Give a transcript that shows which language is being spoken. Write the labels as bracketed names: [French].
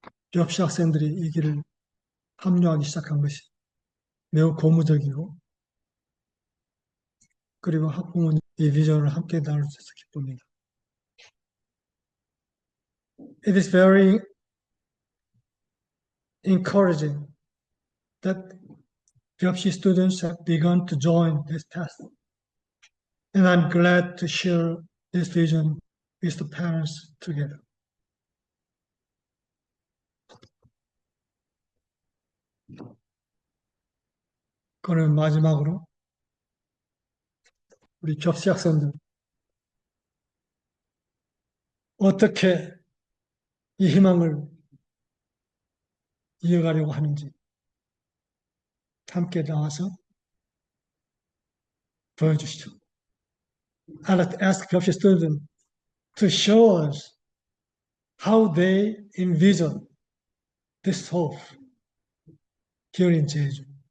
[Korean] 접시 학생들이 이 길을 합류하기 시작한 것이 매우 고무적이고, 그리고 학부모님 이 비전을 함께 나눌 수 있어 기쁩니다. [English] It is very encouraging that 접시 students have begun to join this path, and I'm glad to share this vision with the parents together. [Korean] 그러면 마지막으로 우리 접시 학생들 어떻게 이 희망을 이어가려고 하는지 함께 나와서 보여주시죠. [English] I'd like to ask 접시 students to show us how they envision this hope here in 제주.